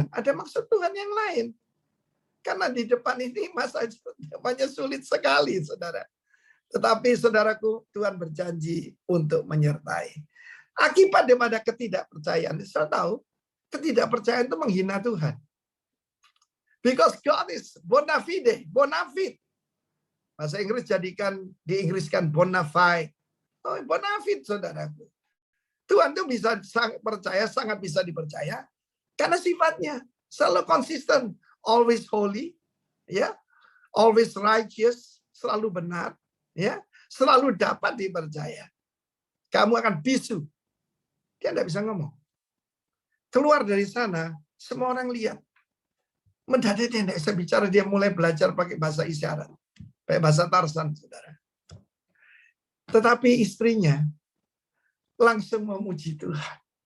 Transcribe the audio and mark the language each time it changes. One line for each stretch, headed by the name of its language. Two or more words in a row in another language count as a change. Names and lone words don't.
Indonesian: Ada maksud Tuhan yang lain. Karena di depan ini masa depannya sulit sekali, saudara. Tetapi saudaraku, Tuhan berjanji untuk menyertai. Akibat daripada ketidakpercayaan, saya tahu ketidakpercayaan itu menghina Tuhan.
English: Because God is
Latin: bona fide, bona fide.
Indonesian: Bahasa Inggris diinggriskan
Latin: bona fide. Oh, bona fide,
Indonesian: saudaraku. Tuhan itu bisa sangat bisa dipercaya karena sifatnya selalu konsisten,
English: always holy, ya, always righteous,
Indonesian: selalu benar, ya, selalu dapat dipercaya. Kamu akan bisu. Dia tidak bisa ngomong. Keluar dari sana, semua orang lihat. Mendadak dia tidak bisa bicara, dia mulai belajar pakai bahasa isyarat. Pakai bahasa Tarsan, saudara. Tetapi istrinya langsung memuji Tuhan.